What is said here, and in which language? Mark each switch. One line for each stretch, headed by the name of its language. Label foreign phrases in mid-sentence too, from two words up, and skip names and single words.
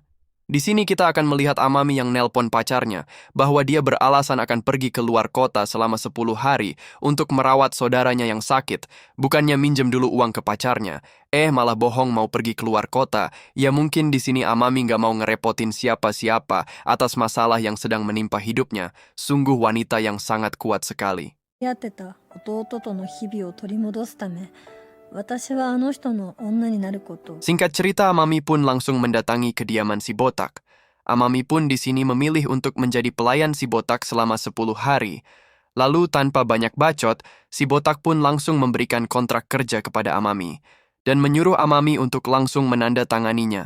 Indonesian: Di sini kita akan melihat Amami yang nelpon pacarnya bahwa dia beralasan akan pergi ke luar kota selama 10 hari untuk merawat saudaranya yang sakit, bukannya minjem dulu uang ke pacarnya. Malah bohong mau pergi keluar kota. Ya mungkin di sini Amami nggak mau ngerepotin siapa-siapa atas masalah yang sedang menimpa hidupnya. Sungguh wanita yang sangat kuat sekali.
Japanese: やってた弟との日々を取り戻すため、私はあの人の女になることを
Indonesian: Singkat cerita, Amami pun langsung mendatangi kediaman si botak. Amami pun di sini memilih untuk menjadi pelayan si botak selama 10 hari. Lalu tanpa banyak bacot, si botak pun langsung memberikan kontrak kerja kepada Amami dan menyuruh Amami untuk langsung menandatanganinya.